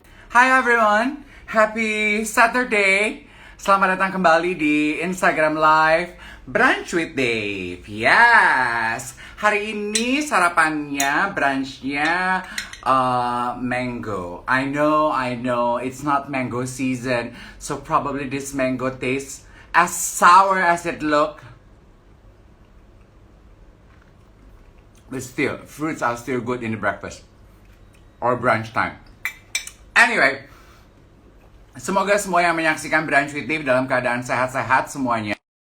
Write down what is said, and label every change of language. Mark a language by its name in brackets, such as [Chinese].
[English] Hi everyone, happy Saturday. [Indonesian] Selamat datang kembali di Instagram Live Brunch with Dave. Yes, hari ini sarapannya, brunchnya mango. [English] I know, it's not mango season, so probably this mango tastes as sour as it look. But still, fruits are still good in the breakfast or brunch time. [Indonesian] Anyway, semoga semua yang menyaksikan Brunch with Dave dalam keadaan sehat-sehat semuanya.